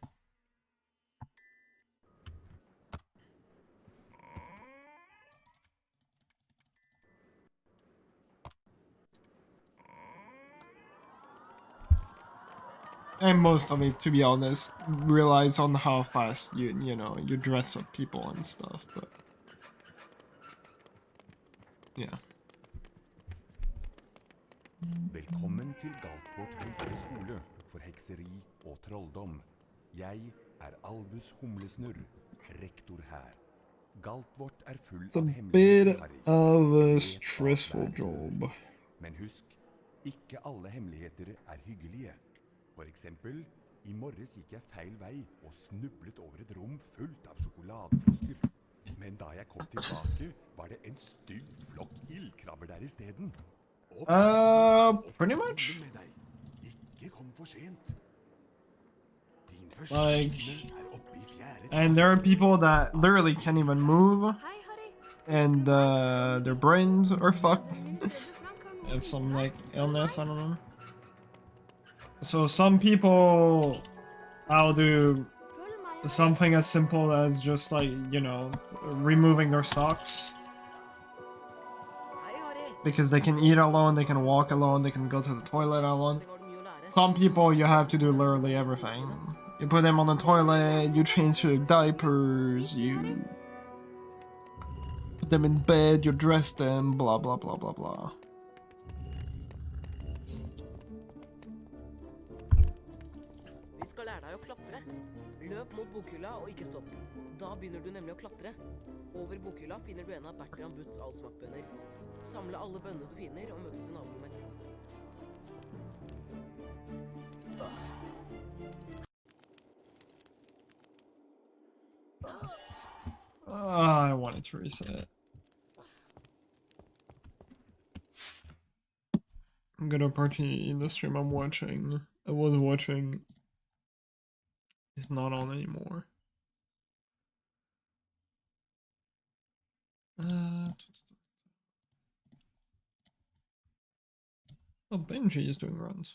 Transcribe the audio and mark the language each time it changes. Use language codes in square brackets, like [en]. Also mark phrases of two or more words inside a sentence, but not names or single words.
[en] And most of it, to be honest, relies on how fast you know you dress up people and stuff. But yeah. [no] Velkommen til Galtvort høyere skole for hekseri og trolldom. Jeg er Albus Humlesnurr, rektor her. Galtvort er full [en] It's a [no] av [en] bit [no] hemmeligheter, Harry. [en] of [no] Så [en] a let stressful [no] bak hver dør. [en] job. [no] Men husk, ikke alle hemmeligheter er hyggelige. For eksempel, i morges gikk jeg feil vei og snublet over et rom fullt av sjokoladefrosker. Men da jeg kom tilbake, var det en stygg flokk ildkrabber der i stedet. [en] Pretty much. [no] Med deg. Ikke kom for sent. Din første [en] Like, [no] time er oppe i fjerde [en] and there are people that literally can't even move, [no] Hei, Harry. [en] and their brains are fucked. They have some like illness, I don't know. So some people, I'll do [no] Følg meg. [en] something as simple as just like, you know, removing their socks. [no] Hei, Harry. [en] Because they can eat alone, they can walk alone, they can go to the toilet alone. [no] Så har du mye å lære. [en] Some people, you have to do literally everything. You put them on the toilet, you change their diapers, you put them in bed, you dress them, blah blah blah blah blah. [no] Vi skal lære deg å klatre. Løp mot bokhylla og ikke stopp. Da begynner du nemlig å klatre. Over bokhylla finner du en av Bertram Butts allsmakkbønner. Samle alle bønnene du finner og møtes i naborommet etterpå. [en] I wanted to reset. I'm gonna party in the stream I'm watching. I was watching. It's not on anymore. Oh, Benji is doing runs.